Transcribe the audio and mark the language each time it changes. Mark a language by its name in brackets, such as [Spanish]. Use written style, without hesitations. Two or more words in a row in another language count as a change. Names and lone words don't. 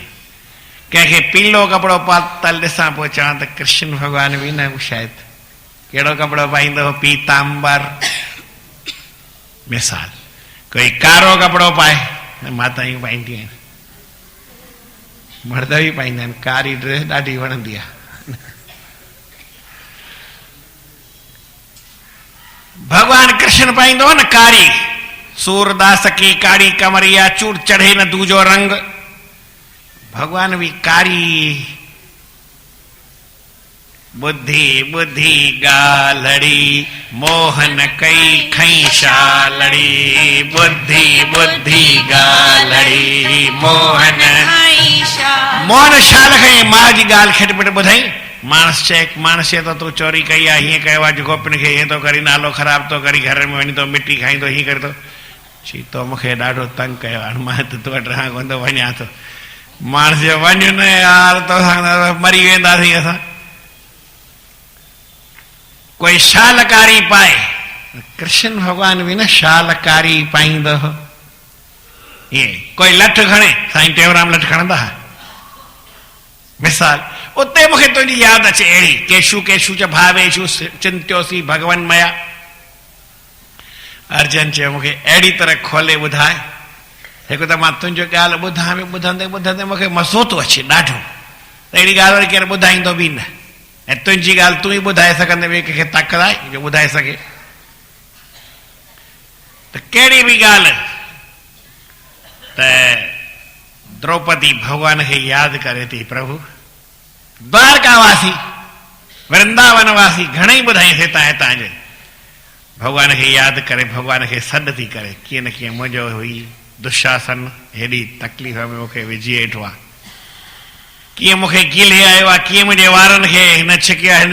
[Sindhi] कंहिंखे पीलो कपिड़ो पातल ॾिसां पोइ चवां त कृष्ण भॻवान बि न शायदि कहिड़ो कपिड़ो पाईंदो हो, पीताम्बर मिसाल। कोई कारो कपिड़ो पाए, मातायूं पाईंदियूं आहिनि, मर्द बि पाईंदा आहिनि, कारी ड्रेस ॾाढी वणंदी आहे। भॻवान कृष्ण पाईंदो हो न कारी, [Braj] सूरदास की कारी कमरिया चूड़ चढ़े न दूजो रंग, भगवान भी कारी। [Sindhi] बुद्धि बुद्धि गालड़ी मोहन कई खई शालड़ी, बुद्धि बुद्धि गालड़ी मोहन मोहन शाल खई। मां जी गाल खिटपिट ॿुधाई, मानस चए तो तू चोरी कई आहे, हीअं कयो आहे, गोपिन खे हीअं थो करी, नालो ख़राब थो करी, घर में वञी तो मिटी खाईंदो, हीअं करे थो। चई तो मूंखे ॾाढो तंग कयो, हाणे मां त तो वटि रहां कोन थो, वञा थो। मानस चयो वञ न यार, तोसां मरी वेंदासीं असां। कोई शालकारी पाए, कृष्ण भगवान भी न शालकारी पाईंदो हो। ईअं कोई लठ खणे, साईं टेऊंराम लठ खणंदा हुआ मिसाल। उते मूंखे तुंहिंजी यादि अचे अहिड़ी, [Sanskrit] केशु केशु च भावेशु चिंत्योसी भगवन मया। [Sindhi] अर्जन चयो मूंखे अहिड़ी तरह खोले ॿुधाए, हिकु त मां तुंहिंजो ॻाल्हि ॿुधां बि, ॿुधंदे ॿुधंदे मूंखे मज़ो थो अचे ॾाढो। त अहिड़ी ॻाल्हि वरी केरु ॿुधाईंदो बि न, ऐं तुंहिंजी ॻाल्हि तूं ई ॿुधाए सघंदे, ॿिए कंहिंखे ताक़त आहे जो ॿुधाए सघे। त कहिड़ी बि ॻाल्हि त द्रौपदी भगवान खे यादि करे थी, प्रभु द्वारकावासी वृंदावनवासी घणेई ॿुधाई हितां हितां जे भगवान खे यादि करे, भगवान खे सॾु थी करे, कीअं न कीअं मुंहिंजो हुई दुशासन हेॾी तकलीफ़ में मूंखे विझी वेठो आहे, कीअं मूंखे गिले आयो आहे, कीअं मुंहिंजे वारनि खे हिन छिकियो आहे।